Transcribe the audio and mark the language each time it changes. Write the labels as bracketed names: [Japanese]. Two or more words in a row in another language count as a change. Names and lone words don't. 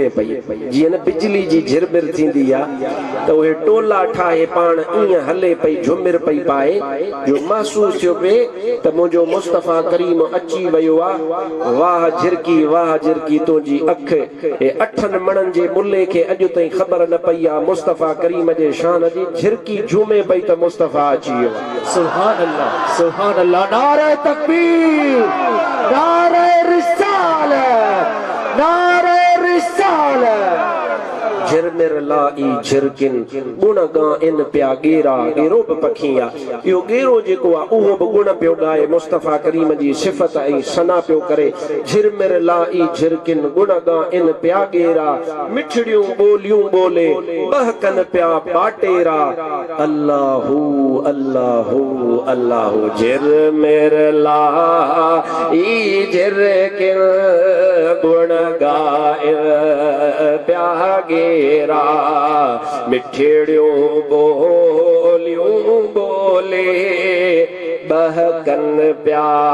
[Sindhi] पई जीअं न बिजली जी झिरमिर थींदी आहे त उहे टोला ठाहे पाण ईअं हले पई झुमिर पई पाए जो महसूस थियो पिए त मुंहिंजो मुस्तफ़ा करीम अची वियो आहे वाह झिरकी तुंहिंजी अख हे 8 मणनि जे मुल्ले खे अॼु ताईं ख़बर न पई आहे मुस्तफ़ा करीम जे शान जी झिरकी झूमे पई त मुस्तफ़ा अची वियो [Arabic] سبحان الله [Urdu] نعرۂ تکبیر [Sindhi] नारे रिसालत झिरमिर लाई झिरकिन गुण गाइन प्या गेरा गेरो बि पखी आहे इहो गेरो जेको आहे उहो बि गुण पियो ॻाए मुस्तफ़ा करीम जी सिफ़त ऐं सना पियो करे झिरमिर लाई झिरकिन गुण गाइन प्या गेरा मिठड़ियूं ॿोलियूं ॿोले बहकन प्या बाटेरा [Arabic] الله الله الله [Sindhi] झिरमिर लाई झिरकिन गुण गाइन प्या गेरा मिठड़ियों बोलियों बोले बहकन प्या